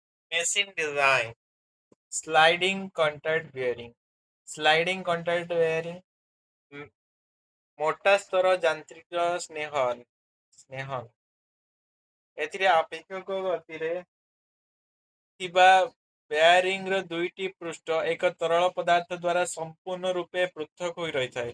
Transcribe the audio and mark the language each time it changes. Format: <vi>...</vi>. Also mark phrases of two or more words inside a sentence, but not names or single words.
<en>Machine design. Sliding contact bearing. Sliding contact bearing</en> <or>ମୋଟା ସ୍ତର ଯାନ୍ତ୍ରିକ ସ୍ନେହନ ଏଥିରେ ଆପେକ୍ଷିକ ଗତିରେ ଥିବା ବେୟାରିଂର ଦୁଇଟି ପୃଷ୍ଠ ଏକ ତରଳ ପଦାର୍ଥ ଦ୍ୱାରା ସମ୍ପୂର୍ଣ୍ଣ ରୂପେ ପୃଥକ ହୋଇ ରହିଥାଏ।</or>